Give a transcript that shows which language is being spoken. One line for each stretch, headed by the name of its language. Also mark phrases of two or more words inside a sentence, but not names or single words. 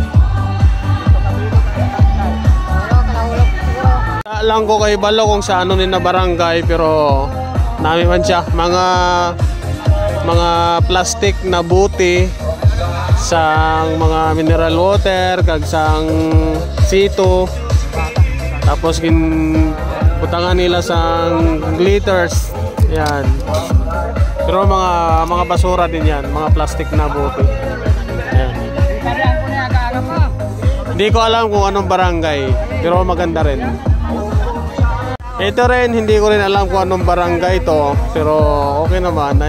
Hiligaynon: Alam ko kay balo kung sa ano ni na barangay pero nami man siya mga plastic na buti sang mga
English: mineral water
Hiligaynon: kag sang sito. Tapos butangan nila sa glitters. Yan. Pero mga basura din yan, mga plastic na buti. Yan.
Filipino: Hindi ko alam kung anong barangay, pero maganda rin. Ito rin, hindi ko rin alam kung anong barangay ito, pero okay naman.